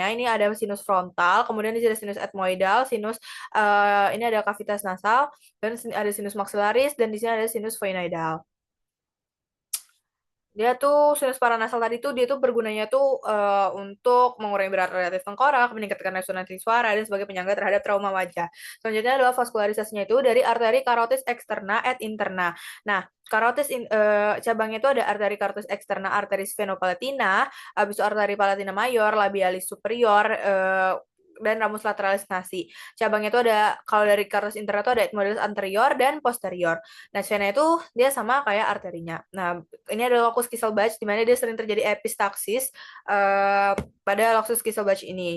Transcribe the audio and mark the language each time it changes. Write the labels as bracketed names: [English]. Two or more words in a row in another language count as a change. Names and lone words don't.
[Indonesian] Ini ada sinus frontal, kemudian di sini ada sinus ethmoidal, ini ada kavitas nasal, dan ada sinus maxillaris, dan di sini ada sinus phoenoidal. Dia tuh sinus paranasal tadi tuh dia tuh bergunanya tuh untuk mengurangi berat relatif tengkorak, meningkatkan resonansi suara, dan sebagai penyangga terhadap trauma wajah. Selanjutnya adalah vaskularisasinya itu dari arteri karotis externa et interna. Nah, cabangnya itu ada arteri karotis externa, arteris venopalatina, habis itu arteri palatina mayor, labialis superior, dan ramus lateralis nasi. Cabangnya itu ada, kalau dari karotis interna itu ada ethmoidalis anterior dan posterior. Nah, vena itu dia sama kayak arterinya. Nah, ini adalah locus Kieselbach di mana dia sering terjadi epistaksis pada locus Kieselbach ini.